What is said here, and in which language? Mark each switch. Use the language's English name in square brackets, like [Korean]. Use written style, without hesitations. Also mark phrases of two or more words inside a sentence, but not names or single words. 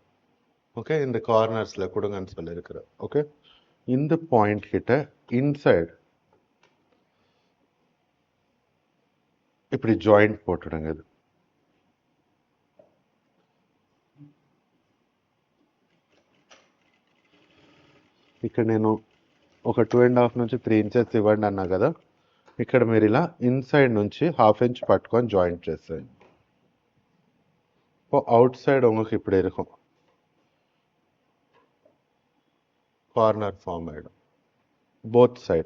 [Tamil] ஓகே, இந்த கார்னர்ஸில் குடுங்கன்ஸில் இருக்கிற ஓகே, இந்த பாயிண்ட் கிட்ட இன்சைட் இப்படி ஜாயிண்ட் போட்டுடுங்க. [Telugu] இது ఇక్కడ నేను ఒక 2.5 నుంచి 3 inches ఇవ్వండి అన్నా కదా, ఇక్కడ మీరు ఇలా ఇన్సైడ్ నుంచి 1/2 inch పట్టుకొని జాయింట్ చేసేయండి. [Tamil] இப்போ அவுட் சைடு உங்களுக்கு இப்படி இருக்கும், [English] corner form [Telugu] అయ్యడం [English] both side.